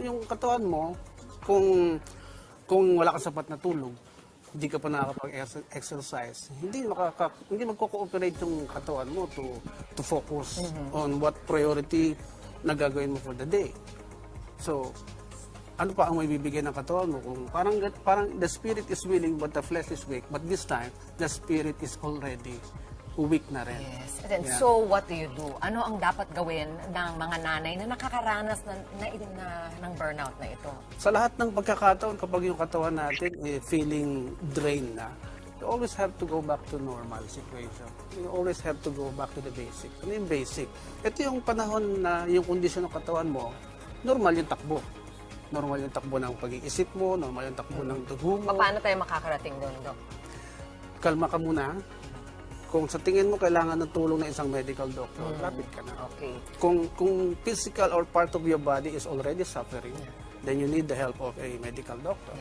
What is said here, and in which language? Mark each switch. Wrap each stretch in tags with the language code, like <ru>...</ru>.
<tl>yung katawan mo, kung wala ka sapat na tulog, hindi ka pa nakakapag-exercise, hindi magko-cooperate yung katawan mo</tl> <en>to focus on what priority</en> <tl>na gagawin mo for the day. So, ano pa ang may bibigay ng katawan mo? Kung parang</tl> <en>the spirit is willing but the flesh is weak. But this time, the spirit is already weak na rin. Yes. And then, Yeah. so what do you do?</en> <tl>Ano ang dapat gawin ng mga nanay na nakakaranas ng burnout na ito? Sa lahat ng pagkakataon, kapag yung katawan natin feeling drained na,</tl> <en>you always have to go back to normal situation. You always have to go back to the basic.</en> <tl>Ano yung basic? Ito yung panahon na yung kondisyon ng katawan mo, normal yung takbo. Normal yung takbo ng pag-iisip mo, normal yung takbo ng dugo mo. Paano tayo makakarating doon, Dok? Kalma ka muna. Kung sa tingin mo kailangan ng tulong ng isang medical doctor, lapit ka na.</tl> <en>Okay. Kung physical or part of your body is already suffering, then you need the help of a medical doctor.</en>